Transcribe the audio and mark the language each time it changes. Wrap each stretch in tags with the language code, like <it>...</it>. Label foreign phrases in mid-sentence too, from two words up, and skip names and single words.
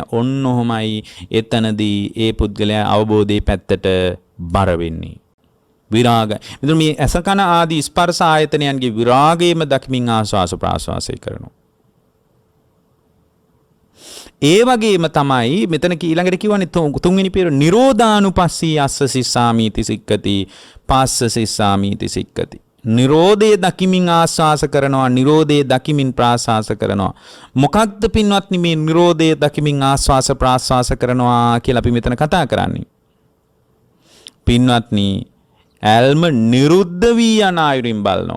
<si>ඔන්න ඔහොමයි එතනදී ඒ පුද්ගලයා අවබෝධයේ පැත්තට බර වෙන්නේ. විරාගය. මෙතන මේ අසකන ආදී ස්පර්ශ ආයතනයන්ගේ විරාගයේම දක්මින් ආස්වාස ප්‍රාස්වාසය කරනවා. ඒ වගේම තමයි මෙතන ඊළඟට කියවනේ තුන්වෙනි පියවර</si> <pi>නිරෝධානුපස්සී අස්ස සිස්සාමීති සික්කති පස්ස සිස්සාමීති සික්කති.</pi> <si>නිරෝධය දකිමින් ආස්වාස කරනවා, නිරෝධය දකිමින් ප්‍රාස්වාස කරනවා. මොකක්ද පින්වත්නි මේ නිරෝධය දකිමින් ආස්වාස ප්‍රාස්වාස කරනවා කියලා අපි මෙතන කතා කරන්නේ? පින්වත්නි ඇල්ම නිරුද්ධ වී යන අයුරින් බලනවා.</si>